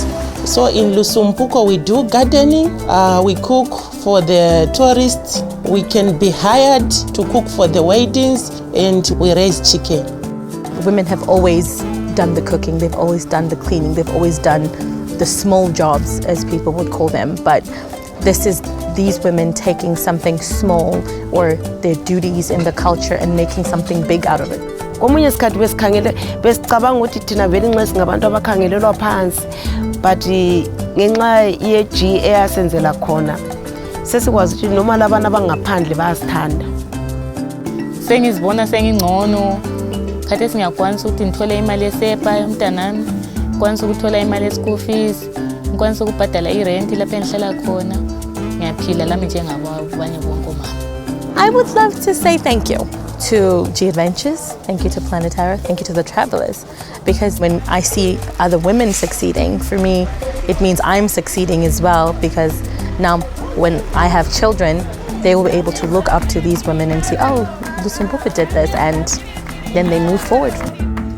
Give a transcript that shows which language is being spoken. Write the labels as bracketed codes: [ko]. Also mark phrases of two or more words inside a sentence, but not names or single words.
[en] So in Lusumpuko we do gardening, we cook for the tourists, we can be hired to cook for the weddings, and we raise chicken. Women have always done the cooking, they've always done the cleaning, they've always done the small jobs, as people would call them, but this is these women taking something small or their duties in the culture and making something big out of it. [nd] Komunye isikhathi besicabanga ukuthi thina vele nxa singabantu abakhangelelwa phansi, but ngenxa ye-G eyasenzela khona sesikwazi ukuthi noma labantu abangaphandle bayasithanda. Sengizibona sengingcono. Khathesi ngiyakwanisa ukuthi ngithole imali yesepa yomntanami, ngikwanisa ukuthola imali ye- [en] school fees, [nd] ngikwanisa ukubhadala irent lapho engihlala khona. Ngiyaphila lami njengabanye bonke omama. [en] I would love to say thank you to GAdventures, thank you to Planeterra, thank you to the travelers, because when I see other women succeeding, for me it means I'm succeeding as well, because now when I have children, they will be able to look up to these women and see, oh, Lusumpuko did this, and then they move forward.